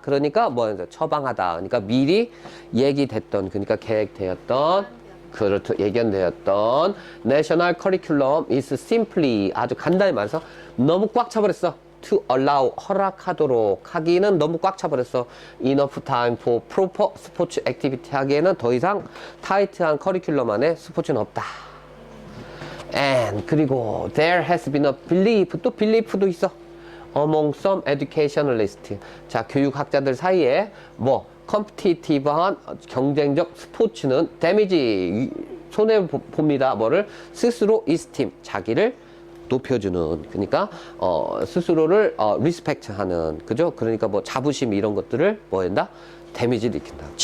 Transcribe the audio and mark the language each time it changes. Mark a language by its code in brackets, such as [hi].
[ko] 그러니까 처방하다. 그러니까 미리 얘기됐던, 그러니까 계획되었던, 그렇죠, 예견되었던 내셔널 커리큘럼 [en] is simply, [ko] 아주 간단히 말해서 너무 꽉 차버렸어. [en] to allow, [ko] 허락하도록 하기는 너무 꽉 차버렸어. [en] enough time for proper [ko] 스포츠 액티비티 하기에는 더 이상 타이트한 커리큘럼 안에 스포츠는 없다. [en] And 그리고 there has been a belief, 또 belief도 있어. among some educationalists. [ko] 자, 교육학자들 사이에 컴피티티브한 경쟁적 스포츠는 데미지, 손해 봅니다. 뭐를? 스스로 esteem, 자기를 높여주는, 그러니까 스스로를 리스펙트하는, 그죠? 그러니까 자부심 이런 것들을 한다? 데미지를 일으킨다.